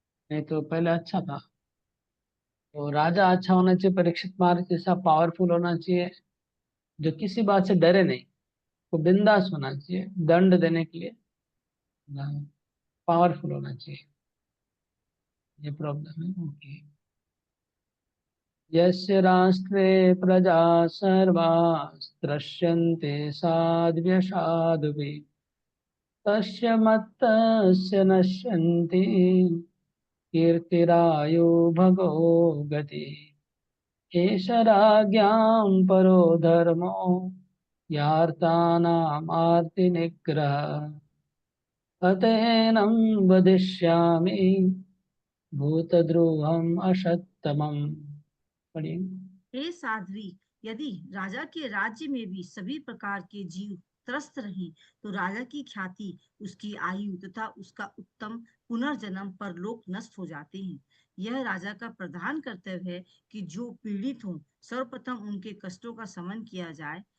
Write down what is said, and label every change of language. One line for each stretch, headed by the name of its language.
Hindi: नहीं तो पहले अच्छा था। तो राजा अच्छा होना चाहिए, परीक्षित महाराज जैसा पावरफुल होना चाहिए, जो किसी बात से डरे नहीं, वो बिंदास होना चाहिए, दंड देने के लिए पावरफुल होना चाहिए। ये प्रॉब्लम है। ओके।
Sanskrit: यस्य राष्ट्रे प्रजा सर्वा त्रस्यन्ते साध्व्य साधुभिः तस्य मत्तस्य नश्यन्ति कीर्तिरायु भगो गतिः एष राज्ञां परो धर्मो यार्तानामार्तिनिग्रहः अतएनं वदिष्यामि भूतद्रोहम् अशत्तमम्।
Hindi: पढ़िए। हे साध्वी, यदि राजा के राज्य में भी सभी प्रकार के जीव त्रस्त रहें, तो राजा की ख्याति, उसकी आयु तथा उसका उत्तम पुनर्जन्म परलोक नष्ट हो जाते हैं। यह राजा का प्रधान कर्तव्य है कि जो पीड़ित हों, सर्वप्रथम उनके कष्टों का शमन किया जाए।